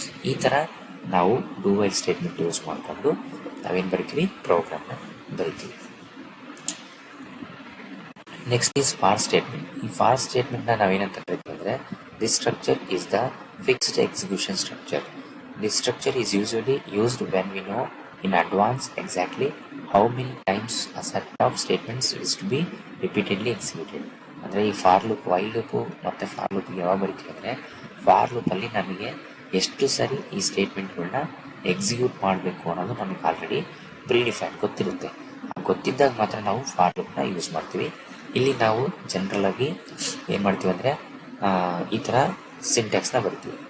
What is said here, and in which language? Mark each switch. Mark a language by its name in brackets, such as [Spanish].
[Kannada] ಈ ಥರ ನಾವು ಡೂ ವೈಲ್ ಸ್ಟೇಟ್ಮೆಂಟ್ ಯೂಸ್ ಮಾಡಿಕೊಂಡು ನಾವೇನು ಬರಿತೀವಿ, ಪ್ರೋಗ್ರಾಮ್ನ ಬರಿತೀವಿ. [English] Next is for statement. [Kannada] ಈ ಫಾರ್ ಸ್ಟೇಟ್ಮೆಂಟ್ನ ನಾವೇನಂತ ಕರಿತೀವಿ ಅಂದರೆ [English] This structure is the fixed execution structure. This structure is usually used when we know in advance exactly how many times a set of statements is to be repeatedly executed. [Kannada] ಅಂದರೆ ಈ for loop, while loop ಮತ್ತು for ಲೂಪಿಗೆ ಯಾವಾಗ ಬರೀತೀವಿ ಅಂದರೆ for ಲೂಪಲ್ಲಿ ನಮಗೆ ಎಷ್ಟು ಸರಿ ಈ ಸ್ಟೇಟ್ಮೆಂಟ್ಗಳನ್ನ execute ಮಾಡಬೇಕು ಅನ್ನೋದು ನಮಗೆ ಆಲ್ರೆಡಿ ಪ್ರೀಡಿಫೈನ್ ಗೊತ್ತಿರುತ್ತೆ. ಗೊತ್ತಿದ್ದಾಗ ಮಾತ್ರ ನಾವು ಫಾರ್ ಲೂಪ್ನ ಯೂಸ್ ಮಾಡ್ತೀವಿ. ಇಲ್ಲಿ ನಾವು ಜನರಲಾಗಿ ಏನು ಮಾಡ್ತೀವಿ ಅಂದರೆ ಈ ಥರ ಸಿಂಟ್ಯಾಕ್ಸ್ನ ಬರಿತೀವಿ.